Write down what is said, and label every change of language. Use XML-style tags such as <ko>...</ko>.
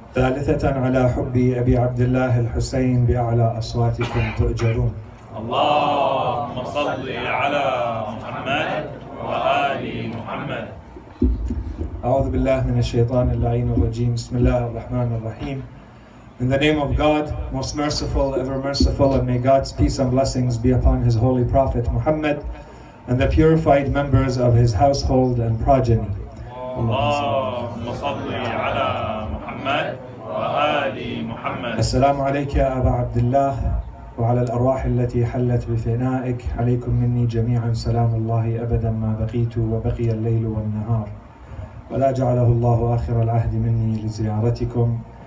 <ar>ثالثة على حب أبي عبد الله الحسين بأعلى أصواتكم تؤجرون. اللهم صل على محمد وآل محمد. أعوذ بالله من الشيطان اللعين الرجيم. بسم الله الرحمن الرحيم.</ar> <en>In the name of God, most merciful, ever merciful, and may God's peace and blessings be upon His holy Prophet Muhammad and the purified members of his household and progeny.</en> <ar>اللهم صل على محمد وآل محمد. السلام عليك يا أبا عبد الله وعلى الأرواح التي حلت بفنائك. عليكم مني جميعا سلام الله أبدا ما بقيت وبقي الليل والنهار، ولا جعله الله آخر العهد مني لزيارتكم.</ar>